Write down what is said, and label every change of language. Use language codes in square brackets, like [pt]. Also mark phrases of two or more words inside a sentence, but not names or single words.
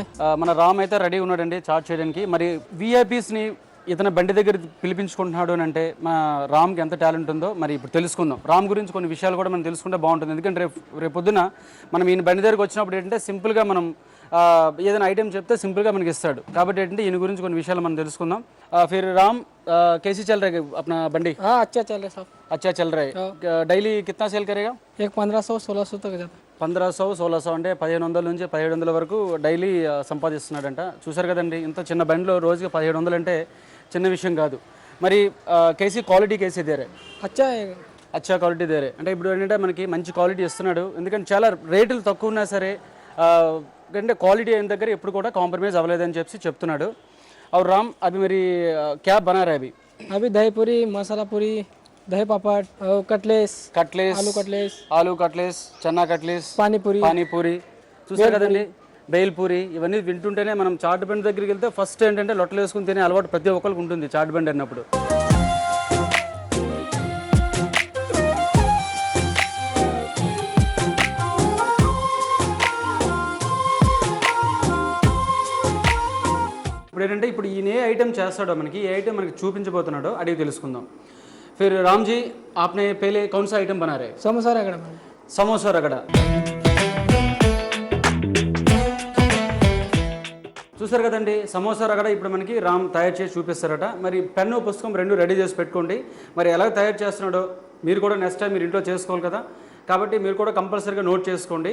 [te] మన రామ్ అయితే రెడీ ఉన్నాడండి చాట్ చేయడానికి. మరి విఐపీస్ని ఇతను బండి దగ్గర పిలిపించుకుంటున్నాడు అని అంటే మన రామ్కి ఎంత టాలెంట్ ఉందో మరి ఇప్పుడు తెలుసుకుందాం. రామ్ గురించి కొన్ని విషయాలు కూడా మనం తెలుసుకుంటే బాగుంటుంది. ఎందుకంటే రేపు పొద్దున మనం ఈయన బండి దగ్గరికి వచ్చినప్పుడు ఏంటంటే సింపుల్గా మనం ఏదైనా ఐటెం చెప్తే సింపుల్గా మనకి ఇస్తాడు. కాబట్టి ఏంటంటే ఈయన గురించి కొన్ని విషయాలు మనం తెలుసుకుందాం. [hi] फिर राम कैसी चल रही है अपना बंडी? हाँ, अच्छा चल रहा है साहब. अच्छा चल रहा है. డైలీ कितना సేల్ करेगा? एक 1500-1600 तक जाता. [te] 1500-1600 అంటే 1500 నుంచి 1700 వరకు డైలీ సంపాదిస్తున్నాడంట. చూసారు కదండి, ఇంత చిన్న బండిలో రోజుకి 1700 అంటే చిన్న విషయం కాదు. [hi] మరి कैसी क्वालिटी कैसी दे रे? अच्छा है. अच्छा क्वालिटी दे रे [te] అంటే ఇప్పుడు ఏంటంటే మనకి మంచి క్వాలిటీ ఇస్తున్నాడు. ఎందుకంటే చాలా రేట్లు తక్కువ ఉన్నా సరే అంటే క్వాలిటీ అయిన దగ్గర ఎప్పుడు కూడా కాంప్రమైజ్ అవ్వలేదని చెప్పి చెప్తున్నాడు. [hi] और राम अभी मेरी क्या बना रहा है अभी? अभी दही पूरी, मसाला पूरी, दही पापड़, कटलेस, आलू कटलेस, चना कटलेस, పానీ పూరి. [te] చూసారు కదండి, బేల్ పూరి. ఇవన్నీ వింటుంటేనే మనం చాట్ బండి దగ్గరికి వెళ్తే ఫస్ట్ ఏంటంటే లొట్టలు వేసుకుని తినే అలవాటు ప్రతి ఒక్కరికి ఉంటుంది చాట్ బండి అన్నప్పుడు. ఇప్పుడు ఏంటంటే ఇప్పుడు ఈయన ఏ ఐటెం చేస్తాడో మనకి ఏ ఐటెం మనకి చూపించబోతున్నాడో అడిగి తెలుసుకుందాం. [hi] फिर राम जी आपने पहले कौन सा आइटम बना रहे? समोसा रगड़ा. समोसा रगड़ा. [te] చూసారు కదండి, సమోసా రగడ ఇప్పుడు మనకి రామ్ తయారు చేసి చూపిస్తారట. మరి పెన్ను పుస్తకం రెండు రెడీ చేసి పెట్టుకోండి. మరి ఎలా తయారు చేస్తున్నాడో మీరు కూడా నెక్స్ట్ టైం మీరు ఇంట్లో చేసుకోవాలి కదా, కాబట్టి మీరు కూడా కంపల్సరీగా నోట్ చేసుకోండి.